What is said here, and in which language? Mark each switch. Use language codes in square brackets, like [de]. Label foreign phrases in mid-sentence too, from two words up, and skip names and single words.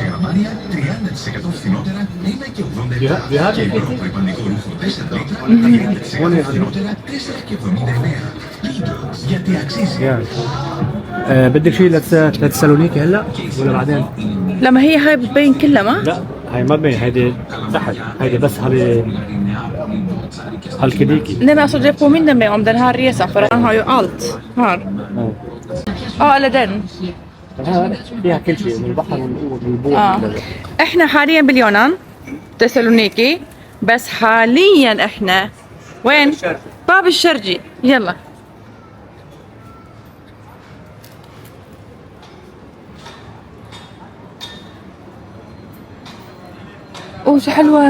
[ar] بدك شيء لتسالونيكي هلا ولا بعدين؟ لما هي هاي بتبين كلها ما؟ لا هاي ما بين، هيدي تحت، هيدي بس هالكديكي. [sv] Nej men alltså det påminner mig om den här resan för han har ju allt här. Ja eller den. [ar] فيها كل شيء من البحر والبور. احنا حاليا باليونان تسالونيكي، بس حاليا احنا وين؟ باب الشرجي. يلا اوه شو حلوة.